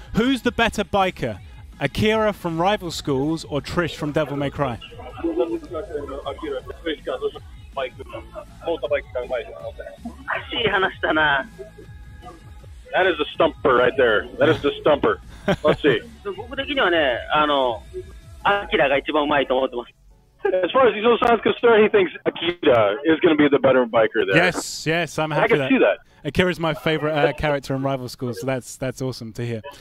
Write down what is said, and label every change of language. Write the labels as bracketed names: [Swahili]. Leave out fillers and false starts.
[English] Who's the better biker? Akira from Rival Schools or Trish from Devil May Cry? That is the stumper right there. That is the stumper. Let's see. [Japanese] 僕的にはね、アキラが一番うまいと思ってます。 [English] As far as Iso-san's concerned, he thinks Akira is going to be the better biker there. Yes, yes, I'm happy I can see that. Akira's my favorite character in Rival Schools, so that's awesome to hear.